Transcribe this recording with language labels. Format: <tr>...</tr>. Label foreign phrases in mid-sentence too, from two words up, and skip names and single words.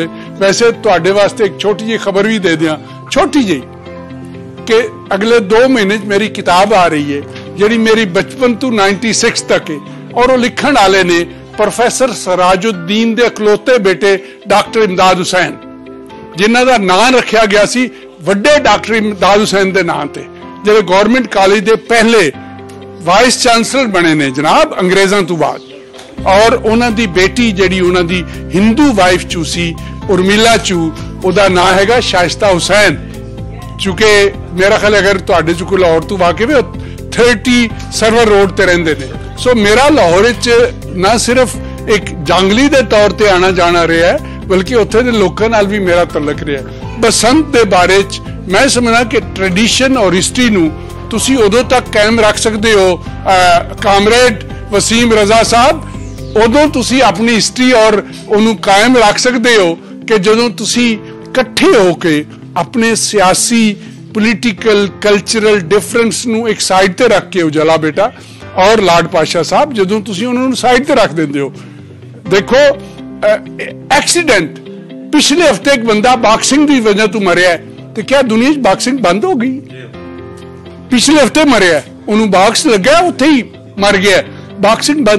<pa>ویسے تواڈے واسطے ایک چھوٹی جی خبر بھی دے دیاں, چھوٹی جی, کہ اگلے 2 مہینے میری کتاب آ رہی ہے جڑی میری بچپن تو 96 تک ہے, اور وہ لکھن والے نے پروفیسر سراج الدین دے اکلوتے بیٹے ڈاکٹر امداد حسین, جنہ دا نام رکھیا گیا سی وڈے ڈاکٹر امداد حسین دے نام تے, جڑے گورنمنٹ کالج دے پہلے</pa> <en>vice chancellor</en> <pa>بنے نے جناب انگریزاں تو بعد. اور انہاں دی بیٹی جڑی انہاں دی ہندو وائف چو سی ارمیلا چو, او دا نام ہے شائستہ حسین. چونکہ میرا خیال اگر تواڈے چ کوئی لاہور تو واقف ہے 30 سرور روڈ تے رہندے نے. سو میرا لاہور وچ نہ صرف ایک جنگلی دے طور تے آنا جانا رہا ہے, بلکہ اتھے دے لوکاں نال بھی میرا تعلق رہا ہے. بسنت دے بارے چ میں سمجھنا کہ ٹریڈیشن اور ہسٹری نو تسی ادو تک قائم رکھ سکتے ہو کامریڈ وسیم رضا صاحب, ادو تسی اپنی ہسٹری اور انہوں قائم رکھ سکتے ہو کہ جدوں تسی کٹھے ہو کے اپنے سیاسی</pa> <en>political cultural difference</en> <pa>نو ایک سائڈ تے رکھ کے اجلا بیٹا, اور لارڈ پاشا صاحب جدوں تسی انہوں سائڈ تے رکھ دیندے ہو. دیکھو ایکسیڈنٹ پچھلے ہفتے ایک بندہ باکسنگ دی وجہ تو مریا ہے, تو کیا دنیا باکسنگ بند ہو گئی؟ پچھلے ہفتے مریا ہے, انہوں باکس لگا اتنے ہی مر گیا. باکسنگ بند.</pa>